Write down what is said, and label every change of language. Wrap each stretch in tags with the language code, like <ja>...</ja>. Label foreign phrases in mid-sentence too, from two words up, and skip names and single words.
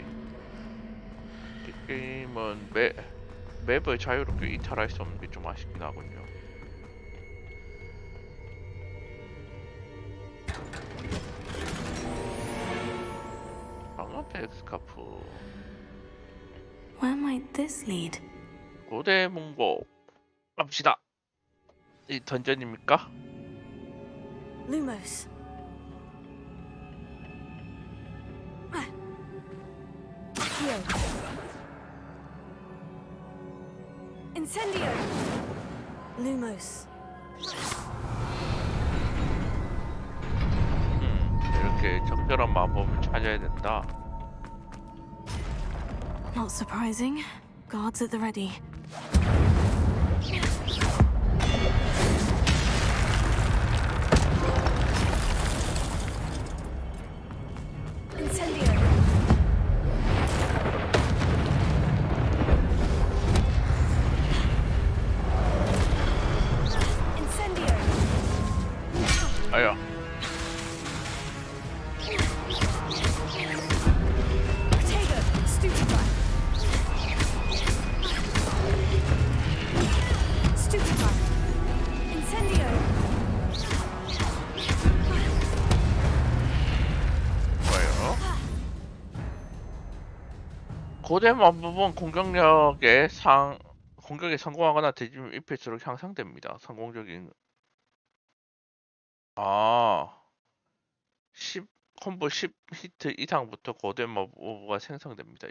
<ko>이 게임은 맵을 자유롭게 이탈할 수 없는 게 좀 아쉽긴 하군요. 엑스카프.</ko> <en>Where might this lead?</en> <ko>고대 문고 갑시다. 이 던전입니까? Lumos. Accio. Incendio. Lumos. 이렇게 적절한 마법을 찾아야 된다.</ko> <en>Not surprising. Guards at the ready. Incendio. Incendio.</en> <ko>아야. Potato. Stupefy. Stupefy. Incendio. 뭐예요? 고대 마법은 공격에 성공하거나 되지면 입힐수록 향상됩니다. 성공적인 10 히트 이상부터 고대 마법가 생성됩니다.</ko>